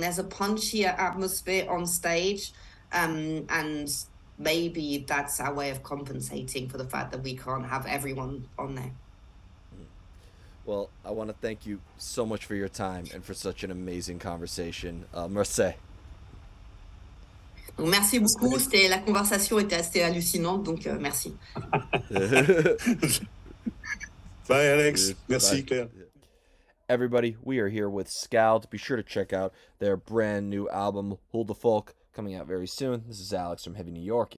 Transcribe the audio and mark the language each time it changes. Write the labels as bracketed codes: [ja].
[en] There's a punchier atmosphere on stage, and maybe that's our way of compensating for the fact that we can't have everyone on there. Well, I want to thank you so much for your time and for such an amazing conversation. [fr] Merci. Donc, merci beaucoup. La conversation était assez hallucinante, donc merci. Bye, Alex. Merci, Claire. [en] Everybody, we are here with SKÁLD. Be sure to check out their brand new album, Hold the Folk, coming out very soon. This is Alex from Heavy New York.